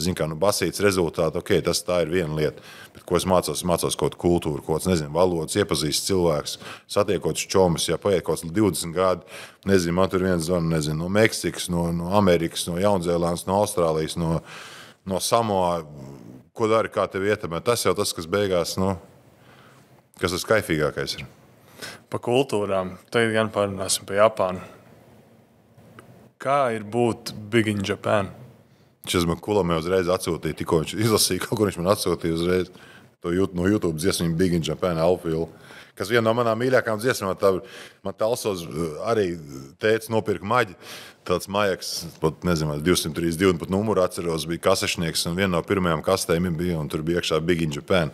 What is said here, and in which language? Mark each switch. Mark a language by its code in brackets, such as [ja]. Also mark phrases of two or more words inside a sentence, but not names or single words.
[lv] Basīts rezultāti, tā ir viena lieta. Bet ko es mācos kaut kādu kultūru, kaut kāds, valodas, iepazīst cilvēks, satiekot čomus, ja paiet kaut kāds 20 gadi, man tur viens zvana, no Meksikas, no Amerikas, no Jaunzēlandes, no Austrālijas, no Samoa. Ko dari, kā tev ietekmē? Tas jau tas, kas beigās, kas tas kaifīgākais ir. Pa kultūrām. Tagad gan parunāsim par Japānu. Kā ir būt [en] big in Japan? [lv] Viņš man Kulamē uzreiz atsūtīja, tikko viņš izlasīja, kaut kur viņš man atsūtīja uzreiz to no YouTube dziesmu Big in Japan Alfilu. Kas viena no manām mīļākām dziesmām, man Talsos arī tēvs nopirka maģi. Tāds majaks, pat nezinu, 232, pat numuru atceros, bija kasešnieks, un viena no pirmajām kastēm bija, un tur bija iekšā Big in Japan.